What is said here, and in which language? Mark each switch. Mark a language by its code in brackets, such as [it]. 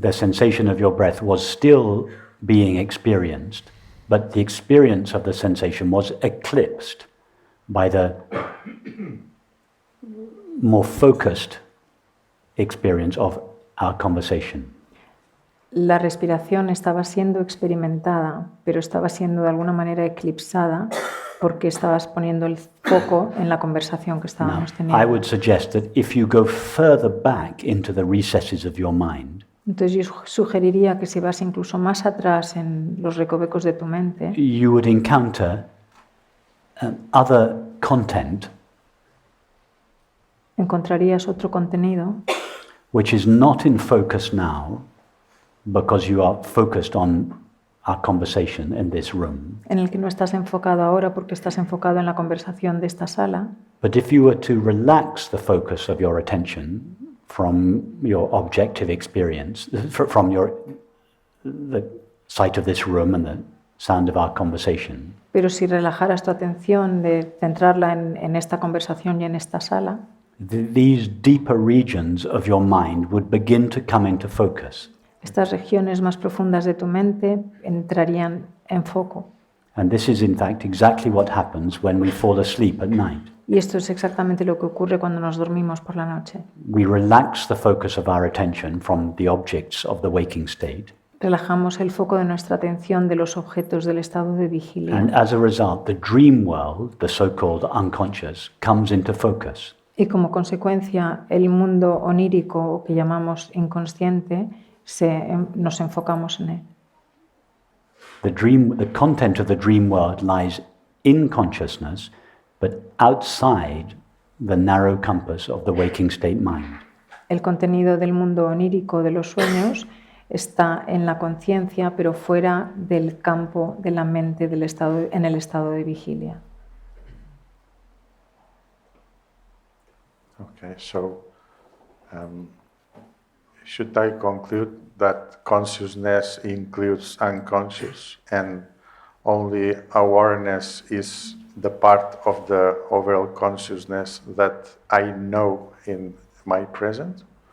[en] The sensation of your breath was still being experienced, but the experience of the sensation was eclipsed by the more focused experience of our conversation. [es] La respiración estaba siendo experimentada, pero estaba siendo de alguna manera eclipsada porque estabas poniendo el foco en la conversación que estábamos [en] I [es] teniendo. [en] would suggest that if you go further back into the recesses of your mind, [es] Entonces yo sugeriría que si vas incluso más atrás en los recovecos de tu mente, [en] you would encounter other content [es] encontrarías otro contenido [en] which is not in focus now because you are focused on our conversation in this room. [es] en el que no estás enfocado ahora porque estás enfocado en la conversación de esta sala. [en] But if you were to relax the focus of your attention from your objective experience, from the sight of this room and the sound of our conversation, [es] Pero si relajaras tu atención de centrarla en esta conversación y en esta sala, [en] these deeper regions of your mind would begin to come into focus. [es] estas regiones más profundas de tu mente entrarían en foco. [en] And this is in fact exactly what happens when we fall asleep at night. [es] Y esto es exactamente lo que ocurre cuando nos dormimos por la noche. [en] We relax the focus of our attention from the objects of the waking state. [es] Relajamos el foco de nuestra atención de los objetos del estado de vigilia. [en] And as a result, the dream world, the so-called unconscious, comes into focus. [es] Y como consecuencia, el mundo onírico, o que llamamos inconsciente, nos enfocamos en él. [en] The content of the dream world lies in consciousness, but outside the narrow compass of the waking state mind. [es] El contenido del mundo onírico de los sueños está en la conciencia, pero fuera del campo de la mente en el estado de vigilia. [en] Okay, so should I conclude that consciousness includes unconscious and only awareness is the part of the overall consciousness that I know in my present?